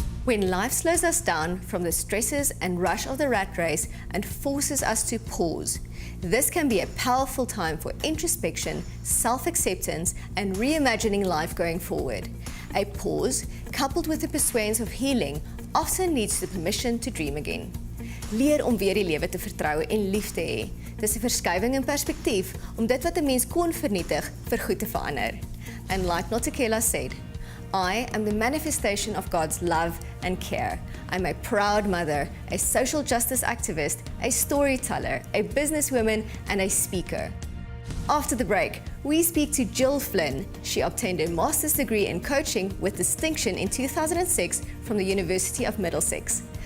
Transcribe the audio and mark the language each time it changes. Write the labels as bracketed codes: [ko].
[en] When life slows us down from the stresses and rush of the rat race and forces us to pause, this can be a powerful time for introspection, self-acceptance, and reimagining life going forward. A pause, coupled with the pursuance of healing, often leads to permission to dream again. [af] Leer om weer die lewe te vertrou en lief te hê. Dis 'n verskywing in perspektief om dit wat 'n mens kon vernietig vir goed te verander. [en] And like Notukela said, I am the manifestation of God's love and care. I'm a proud mother, a social justice activist, a storyteller, a businesswoman, and a speaker. After the break, we speak to Jill Flynn. She obtained a master's degree in coaching with distinction in 2006 from the University of Middlesex.